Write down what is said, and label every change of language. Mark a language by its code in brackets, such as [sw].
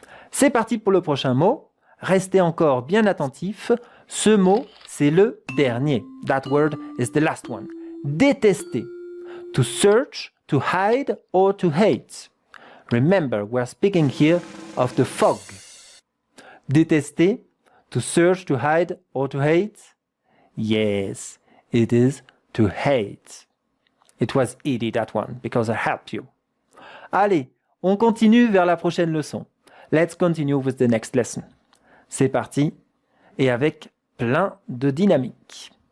[fr] C'est parti pour le prochain mot. Restez encore bien attentifs. Ce mot, c'est le dernier. [en] That word is the last one. Détester. To search, to hide or to hate. Remember, we are speaking here of the fog. Détester, to search, to hide or to hate? Yes, it is to hate. It was easy, that one, because I helped you. [fr] Allez, on continue vers la prochaine leçon. [en] Let's continue with the next lesson. [fr] C'est parti, et avec plein de dynamique.